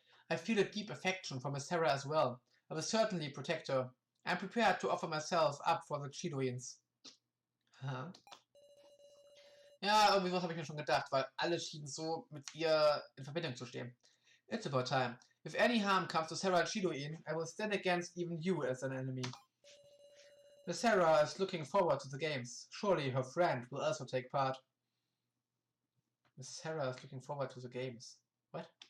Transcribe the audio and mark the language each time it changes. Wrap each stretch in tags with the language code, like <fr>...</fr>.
<en>I feel a deep affection for Miss Sarah as well. I will certainly protect her. I'm prepared to offer myself up for the Cheetoins. Huh?</en> <de>Ja, irgendwie was habe ich mir schon gedacht, weil alle schienen so mit ihr in Verbindung zu stehen.</de> <en>It's about time. If any harm comes to Sarah Cheetoin, I will stand against even you as an enemy. Miss Sarah is looking forward to the games. Surely her friend will also take part. Miss Sarah is looking forward to the games. What?</en>